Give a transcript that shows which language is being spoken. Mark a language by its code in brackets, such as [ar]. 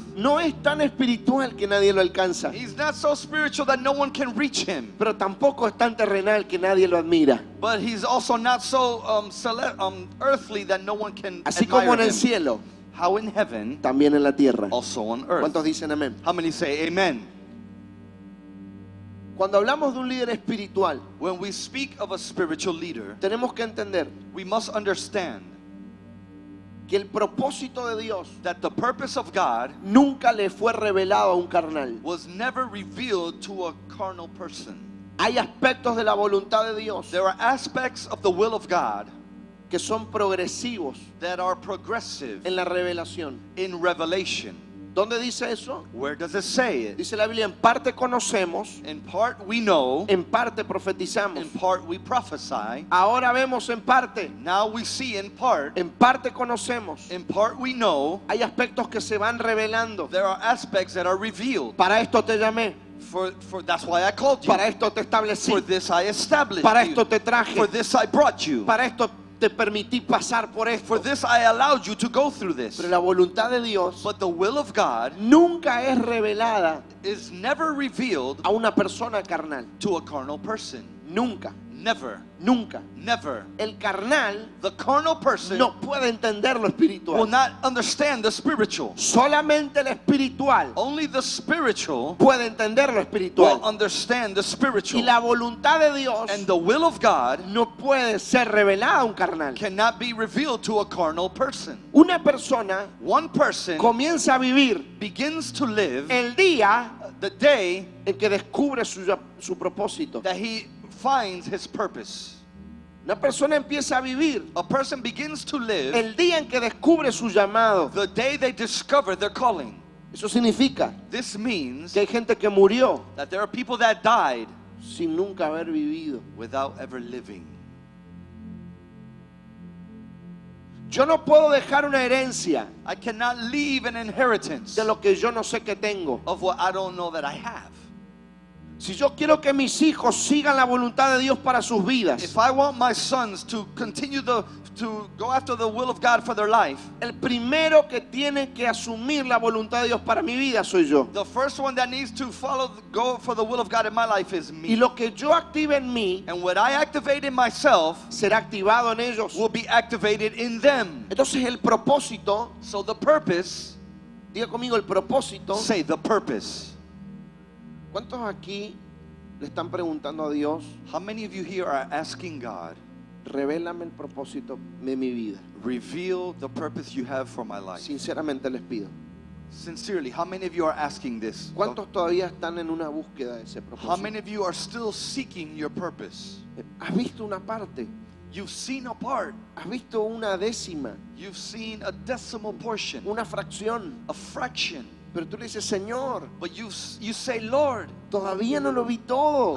[es] No es tan espiritual que nadie lo alcanza, [en] He's not so spiritual that no one can reach him, [es] pero tampoco es tan terrenal que nadie lo admira. [en] but he's also not so earthly that no one can [es] Así como en [en] admire [es] el [en] him. [es] cielo, [en] How in heaven, [es] también en la tierra. [en] also on earth. [es] ¿Cuántos dicen amén? [en] How many say amen? [es] Cuando hablamos de un líder espiritual, [en] When we speak of a spiritual leader, [es] tenemos que entender [en] we must understand [es] que el propósito de Dios [en] that the purpose of God [es] nunca le fue revelado a un carnal. [en] was never revealed to a carnal person. [es] Hay aspectos de la voluntad de Dios [en] There are aspects of the will of God [es] que son progresivos [en] that are progressive [es] en la revelación. [en] in revelation. [es] ¿Dónde dice eso? [en] Where does it say it? [es] Dice la Biblia, en parte conocemos, [en] In part we know, [es] en parte profetizamos. [en] in part we prophesy. [es] Ahora vemos en parte, [en] Now we see in part, [es] en parte conocemos. [en] in part we know. [es] Hay aspectos que se van revelando. [en] There are aspects that are revealed. [es] Para esto te llamé, [en] For that's why I called you. [es] para esto te establecí, [en] For this I established [es] para [en] you. [es] esto te traje, [en] For this I brought you. [es] para esto te permití pasar por esto. [en] For this I allowed you to go through this. [es] Pero la voluntad de Dios [en] But the will of God [es] nunca es revelada [en] is never revealed [es] a una persona carnal. [en] to a carnal person. [es] Nunca, [en] Never. [es] nunca. [en] Never. [es] El carnal [en] The carnal person [es] no puede entender lo [en] will [es] espiritual. [en] not understand the spiritual. [es] Solamente el espiritual [en] Only the spiritual [es] puede entender lo [en] will [es] espiritual. [en] understand the [es] Y [en] spiritual. [es] la voluntad de Dios [en] And the will of God [es] no puede ser revelada a un carnal. [en] cannot be revealed to a carnal person. [es] Una persona [en] One person [es] comienza a vivir [en] begins to live [es] el día [en] the day [es] en que descubre su propósito. [en] that he finds his purpose. [es] Una persona empieza a vivir [en] A person begins to live [es] el día en que descubre su llamado. [en] the day they discover their calling. [es] Eso significa [en] This means [es] que hay gente que murió [en] that there are people that died [es] sin nunca haber vivido. [en] without ever living. [es] Yo no puedo dejar una herencia [en] I cannot leave an inheritance [es] de lo que yo no sé que tengo. [en] of what I don't know that I have. [es] Si yo quiero que mis hijos sigan la voluntad de Dios para sus vidas, [en] If I want my sons to continue to go after the will of God for their life, [es] el primero que tiene que asumir la voluntad de Dios para mi vida soy yo. [en] the first one that needs to go for the will of God in my life is [es] Y [en] me. [es] lo que yo active en mí [en] And what I activate in myself [es] será activado en ellos. [en] will be activated in them. [es] Entonces el propósito, [en] So the purpose, [es] diga conmigo el propósito. [en] say the purpose. [es] ¿Cuántos aquí le están preguntando a Dios, [en] How many of you here are asking God, [es] revélame el propósito de mi vida? [en] reveal the purpose you have for my life? [es] Sinceramente les pido. [en] Sincerely, how many of you are asking this? [es] ¿Cuántos todavía están en una búsqueda de ese [en] How many [es] propósito? [en] of you are still seeking your purpose? [es] ¿Has visto una parte? [en] You've seen a part. [es] ¿Has visto una décima? [en] You've seen a decimal portion, [es] Una fracción. [en] a fraction. [es] Pero tú le dices, Señor, [en] But you say, Lord, [es] todavía no lo vi todo.